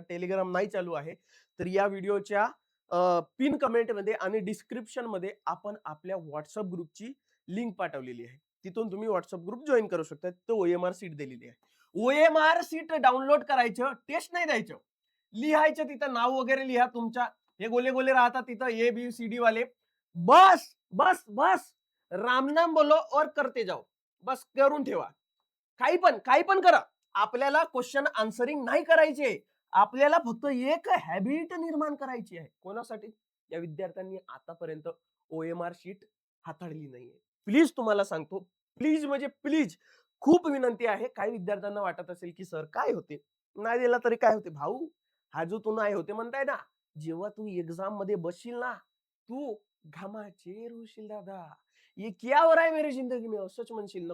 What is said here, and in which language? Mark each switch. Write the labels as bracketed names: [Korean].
[Marathi] Telegram नाही चालू आहे तर या व्हिडिओच्या पिन कमेंट मध्ये आणि डिस्क्रिप्शन मध्ये आपण आपल्या व्हॉट्सअप ग्रुपची लिंक पाठवलेली आहे. तिथून तुम्ही व्हॉट्सअप ग्रुप जॉईन करू शकता. तो ओएमआर शीट दिलेली आहे. ओएमआर शीट डाउनलोड करायचं, टेस्ट नाही द्यायचं, लिहायचं. तिथं नाव वगैरे लिहा तुमच्या, हे गोले गोले राहतात तिथं ABCD वाले. [Hindi] बस बस बस, राम नाम बोलो और करते जाओ. [Marathi] बस करून ठेवा. काही पण करा. आपल्याला क्वेश्चन आन्सरिंग नाही करायचे. आपल्याला फक्त एक हॅबिट निर्माण करायची आहे. कोणासाठी? या विद्यार्थ्यांनी आतापर्यंत ओएमआर शीट हाताळली नाहीये. प्लीज तुम्हाला सांगतो, प्लीज म्हणजे प्लीज, खूप विनंती आहे. काही विद्यार्थ्यांना वाटत असेल की सर काय होते, नाही दिला तरी काय होते. भाऊ, हा जो तू नाही होते म्हणताय ना, जेव्हा तू एक्झाम मध्ये बसशील ना, तू घामाचे होशील दादा. [Hindi] ये क्या हो रहा है मेरी जिंदगी में, [Marathi] असंच म्हणशील ना.